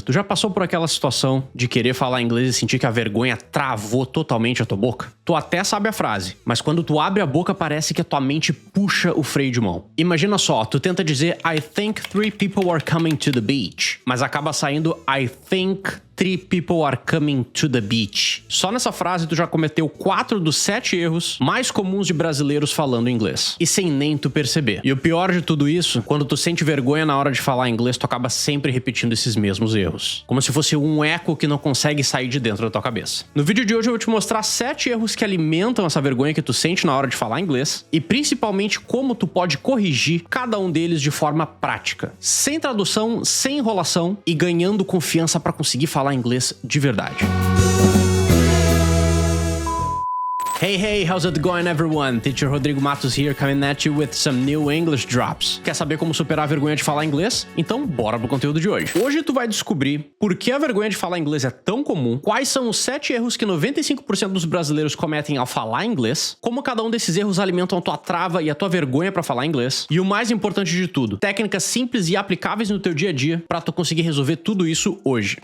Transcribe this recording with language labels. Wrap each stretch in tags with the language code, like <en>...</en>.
<pt>Tu já passou por aquela situação de querer falar inglês e sentir que a vergonha travou totalmente a tua boca? Tu até sabe a frase, mas quando tu abre a boca parece que a tua mente puxa o freio de mão. Imagina só, tu tenta dizer</pt> <en>I think 3 people are coming to the beach,</en> <pt>mas acaba saindo I think 3 people are coming to the beach. Só nessa frase tu já cometeu 4 dos 7 erros mais comuns de brasileiros falando inglês. E sem nem tu perceber. E o pior de tudo isso, quando tu sente vergonha na hora de falar inglês, tu acaba sempre repetindo esses mesmos erros. Como se fosse um eco que não consegue sair de dentro da tua cabeça. No vídeo de hoje eu vou te mostrar 7 erros que alimentam essa vergonha que tu sente na hora de falar inglês. E principalmente como tu pode corrigir cada um deles de forma prática. Sem tradução, sem enrolação e ganhando confiança para conseguir falar inglês de verdade.</pt> <en>Hey, how's it going everyone? Teacher Rodrigo Matos here, coming at you with some new English drops.</en> <pt>Quer saber como superar a vergonha de falar inglês? Então bora pro conteúdo de hoje. Hoje tu vai descobrir por que a vergonha de falar inglês é tão comum, quais são os 7 erros que 95% dos brasileiros cometem ao falar inglês, como cada um desses erros alimentam a tua trava e a tua vergonha pra falar inglês, e o mais importante de tudo, técnicas simples e aplicáveis no teu dia a dia pra tu conseguir resolver tudo isso hoje.</pt>